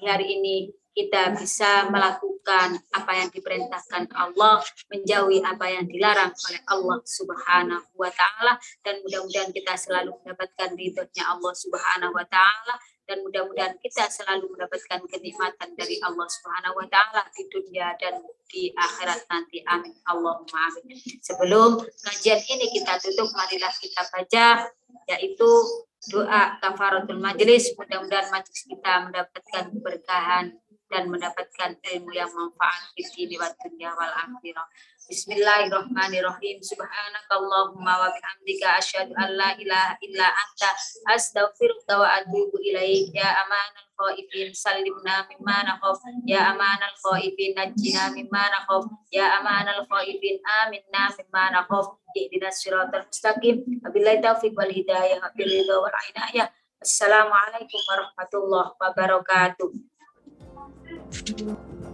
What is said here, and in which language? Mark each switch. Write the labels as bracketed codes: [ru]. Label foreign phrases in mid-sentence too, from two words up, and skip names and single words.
[id] hari ini kita bisa melakukan apa yang diperintahkan Allah, menjauhi apa yang dilarang oleh Allah [ar] سبحانه وتعالى, [id] dan mudah-mudahan kita selalu mendapatkan ridhonya Allah [ar] سبحانه وتعالى, [id] dan mudah-mudahan kita selalu mendapatkan kenikmatan dari Allah [ar] سبحانه وتعالى [id] di dunia dan di akhirat nanti. [ar] آمين. اللهم آمين. [id] Sebelum kajian ini kita tutup, marilah kita baca yaitu doa [ar] كفارة المجلس. [id] Mudah-mudahan majelis kita mendapatkan keberkahan dan mendapatkan ilmu yang manfaat di sini [ar] ودنيا والآخرة. بسم الله الرحمن الرحيم. سبحانك اللهم وبحمدك أشهد أن لا إله إلا أنت أستغفرك وأتوب إليك. يا أمان الخائفين سلمنا مما نخاف، يا أمان الخائفين نجنا مما نخاف، يا أمان الخائفين آمنا مما نخاف. اهدنا الصراط المستقيم. وبالله التوفيق والهداية، وبالله والعناية. السلام عليكم ورحمة الله وبركاته.